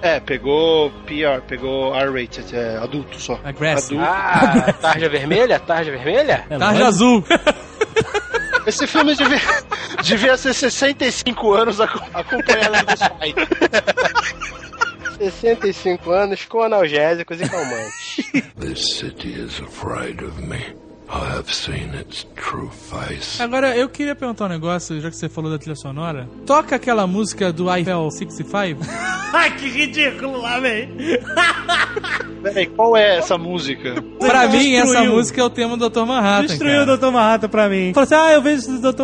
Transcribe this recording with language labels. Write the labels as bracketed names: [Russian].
[Portuguese] É, pegou PR, pegou R-rated, adulto só. [English] Aggressive. [Portuguese] Adulto. Tarja vermelha? Tarja vermelha? É tarja azul. Esse filme devia ser 65 anos acompanhando do pai. 65 anos com analgésicos e calmantes. [English] This city is afraid of me. I have seen its true face. [Portuguese] Agora eu queria perguntar um negócio, já que você falou da trilha sonora. Toca aquela música do Eiffel 65? Ai, que ridículo lá, véi. Peraí, qual é essa música? Pra mim, essa música é o tema do Dr. Manhattan. Destruiu, cara. O Dr. Manhattan pra mim. Falou assim: eu vejo o Dr.